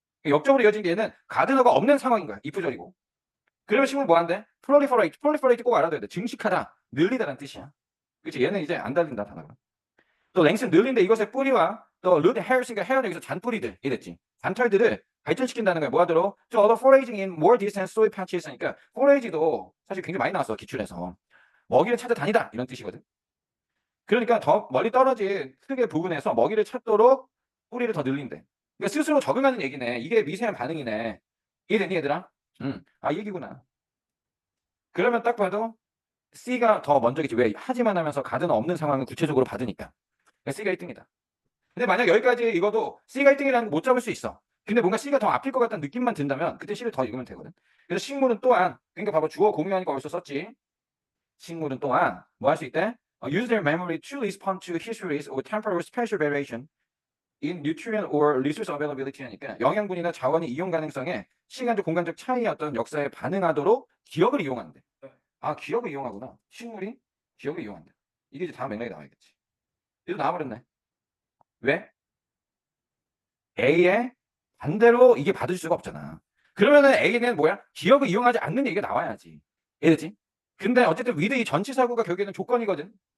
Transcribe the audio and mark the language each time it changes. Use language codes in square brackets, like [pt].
[ko] 역적으로 이어진 게 얘는 가드너가 없는 상황인 거야. 이프절이고. 그러면 식물 뭐 한대? proliferate. proliferate 꼭 알아둬야 돼. 증식하다, 늘리다라는 뜻이야. 그치? 얘는 이제 안 달린다, 단어가. 또 length 늘린데 이것의 뿌리와 또 [en] root hairs [ko] 니까 hair는 여기서 잔뿌리들 이랬지. 잔털들을 발전시킨다는 거야. 뭐 하도록? 저 [en] other foraging in more distant soil patches [ko] 하니까 forage도 사실 굉장히 많이 나왔어. 기출에서. 먹이를 찾아다니다 이런 뜻이거든. 그러니까 더 멀리 떨어진 크게 부분에서 먹이를 찾도록 뿌리를 더 늘린대. 그러니까 스스로 적응하는 얘기네. 이게 미세한 반응이네. 이해되니 얘들아? 아, 이 얘기구나. 그러면 딱 봐도 C가 더 먼저겠지. 왜? 하지만 하면서 가드는 없는 상황을 구체적으로 받으니까. 그러니까 C가 1등이다. 근데 만약 여기까지 읽어도 C가 1등이라는 거 못 잡을 수 있어. 근데 뭔가 C가 더 앞일 것 같다는 느낌만 든다면 그때 C를 더 읽으면 되거든. 그래서 식물은 또한, 그러니까 봐봐. 주어 공유하니까 어디서 썼지? 식물은 또한 뭐 할 수 있대? [en] Use their memory to respond to histories or temporal spatial variation in nutrient or resource availability [ko] 하니까 영양분이나 자원의 이용 가능성에 시간적 공간적 차이의 어떤 역사에 반응하도록 기억을 이용한대. 아, 기억을 이용하구나. 식물이 기억을 이용한다. 이게 이제 다음 맥락에 나와야겠지. 이거 나와버렸네. 왜? A의 반대로 이게 받을 수가 없잖아. 그러면은 A는 뭐야? 기억을 이용하지 않는 얘기가 나와야지. 이해되지? 근데 어쨌든 with 이 전치사구가 결국에는 조건이거든.